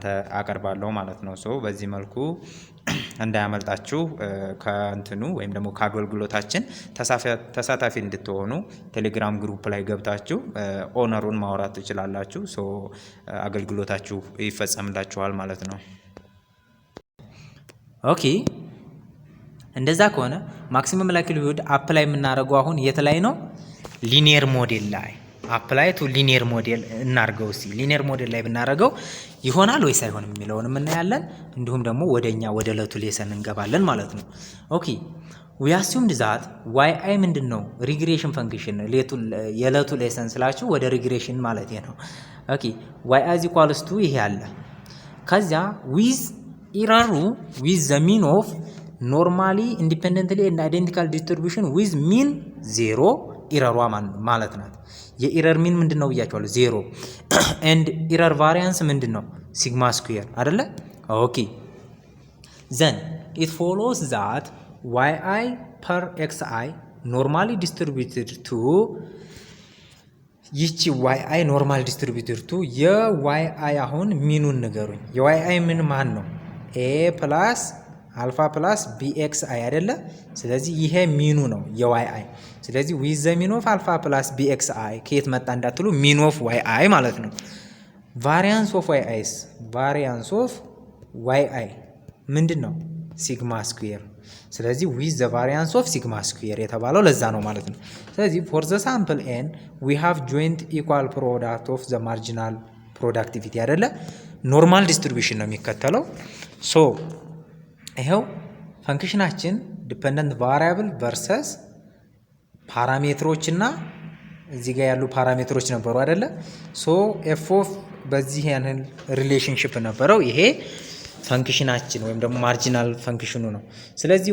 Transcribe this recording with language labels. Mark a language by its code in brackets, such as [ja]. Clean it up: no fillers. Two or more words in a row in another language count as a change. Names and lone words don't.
[am] አቀርባለሁ ማለት ነው። ሶ በዚህ መልኩ እንዳያመልጣችሁ ከእንትኑ ወይም ደግሞ ከአገልግሎታችን ተሳታፊ እንድትሆኑ ቴሌግራም ግሩፕ ላይ ገብታችሁ ኦነሩን ማውራት ትችላላችሁ። ሶ አገልግሎታችሁ ይፈጸምላችኋል ማለት ነው። ኦኬ እንደዛ ከሆነ [en] maximum likelihood apply [am] የምናደርገው አሁን የት ላይ ነው? [en] linear model [am] ላይ [en] apply to linear model [am] እናርገው። እስቲ [en] linear model [am] ላይ ብናደርገው ይሆናል ወይስ አይሆንም የሚለውንም እናያለን። እንዲሁም ደግሞ ወደኛ ወደ ለቱ ሌሰን እንገባለን ማለት ነው። ኦኬ [en] we assumed that yi [am] ምንድነው? [en] regression function [am] የለቱ ሌሰን ስላችሁ ወደ ሪግሬሽን ማለት ነው። ኦኬ [en] y is equals to [am] ይሄ አለ። ከዚያ with ኢረሩ [en] with the mean of normally independently and identical distribution with mean 0 [am] ኢረሯ ማለት ናት። የኢረር ሚን ምንድነው ብያችኋለሁ? [en] 0 and error variance ምንድነው? sigma square አይደለ? [am] ኦኬ [en] then it follows that yi per xi normally distributed to [am] ይቺ yi [en] normal distributed to [am] የyi አሁን ሚኑን ንገሩኝ። የyi ምን ማን ነው? [en] a plus alpha plus bxi አይደለ? [am] ስለዚህ ይሄ ሚኑ ነው የyi። ስለዚህ [en] with the mean of alpha plus bxi [am] ከየት መጣ እንዳትሉ [en] mean of yi [am] ማለት ነው። [en] variance of yi's variance of yi [am] ምንድነው? [en] sigma square። [am] ስለዚህ [en] with the variance of sigma square [am] የተባለው ለዛ ነው ማለት ነው። ስለዚህ [en] for the sample n we have joint equal product of the marginal productivity [am] አይደለ? [en] normal distribution [am] ነው የሚከተለው። ሶ ይሄው ፈንክሽናችን [en] dependent variable versus [am] ፓራሜትሮች እና እዚህ ጋር ያሉ ፓራሜትሮች ነበሩ አይደለ? [en] so f of [am] በዚህ ያንን ሪሌሽንሺፕ ነበረው። ይሄ ፈንክሽናችን ወይም ደግሞ ማርጂናል ፈንክሽኑ ነው። ስለዚህ